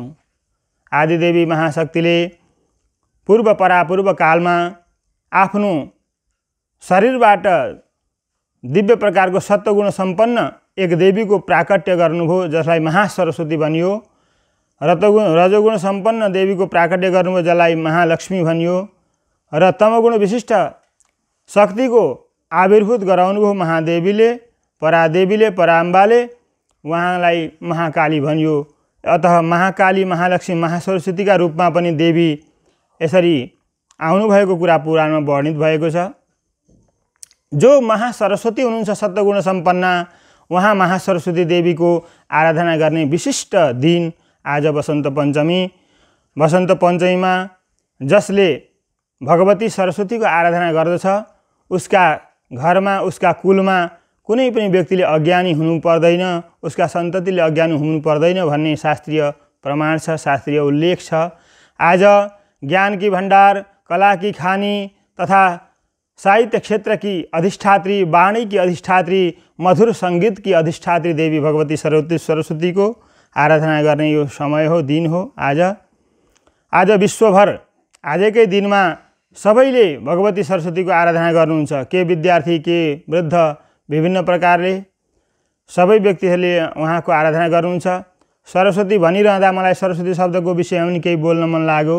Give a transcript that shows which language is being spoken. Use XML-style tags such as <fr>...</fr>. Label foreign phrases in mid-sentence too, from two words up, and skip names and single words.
<ne>आदिदेवी महाशक्तिले पूर्व परापूर्व कालमा आफ्नो शरीरबाट दिव्य प्रकारको सत्वगुण सम्पन्न एक देवीको प्राकट्य गर्नुभयो, जसलाई महासरस्वती भनियो। रजोगुण सम्पन्न देवीको प्राकट्य गर्नुभयो, जसलाई महालक्ष्मी भनियो, र तमगुण विशिष्ट शक्तिको आविर्भूत गराउनुभयो महादेवीले, परादेवीले, पराम्बाले, उहाँलाई महाकाली भनियो। अतः महाकाली, महालक्ष्मी, महासरस्वतीका रूपमा पनि देवी यसरी आउनुभएको कुरा पुराणमा वर्णित भएको छ। जो महासरस्वती हुनुहुन्छ सत्वगुण सम्पन्न, उहाँ महासरस्वती देवीको आराधना गर्ने विशिष्ट दिन आज वसन्त पञ्चमी। वसन्त पञ्चमीमा जसले भगवती सरस्वतीको आराधना गर्दछ उसका घरमा, उसका कुलमा कुनै पनि व्यक्तिले अज्ञानी हुनु पर्दैन, उसका सन्ततिले अज्ञानी हुनु पर्दैन भन्ने शास्त्रीय प्रमाण छ, शास्त्रीय उल्लेख छ। आज ज्ञान की भण्डार, कला की खानी तथा साहित्य क्षेत्र की अधिष्ठात्री, वाणी की अधिष्ठात्री, मधुर सङ्गीत की अधिष्ठात्री देवी भगवती सरस्वती को आराधना गर्ने यो समय हो, दिन हो। आज विश्वभर आजकै दिनमा सबैले भगवती सरस्वती को आराधना गर्नुहुन्छ। के विद्यार्थी, के वृद्ध, विभिन्न प्रकारले सबै व्यक्तिहरूले उहाँको आराधना गर्नुहुन्छ। सरस्वती भनिरहँदा मलाई सरस्वती शब्दको विषयमा पनि केही बोल्न मन लाग्यो।</ne>